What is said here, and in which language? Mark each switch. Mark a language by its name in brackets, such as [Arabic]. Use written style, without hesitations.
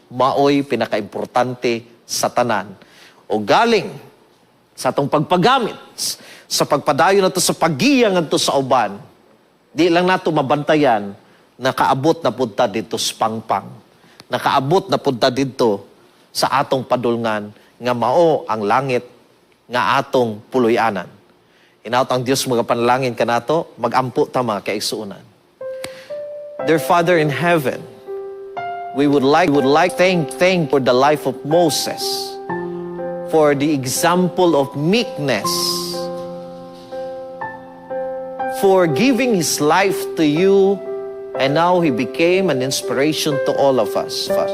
[Cebuano] Maoy pinakaimportante sa tanan. O galing sa atong pagpagamit, sa pagpadayon nato sa paggiya ngadto sa uban, di lang nato mabantayan nakaabot na punta dito sa pangpang. Nakaabot na punta dito sa atong padulngan nga mao ang langit nga atong puloy-anan. Hinaot ang Diyos mga panalangin kanato, magampo ta mga kaigsuunan. [English] Dear Father in heaven, we would like thank for the life of Moses, for the example of meekness, for giving his life to you, and now he became an inspiration to all of us.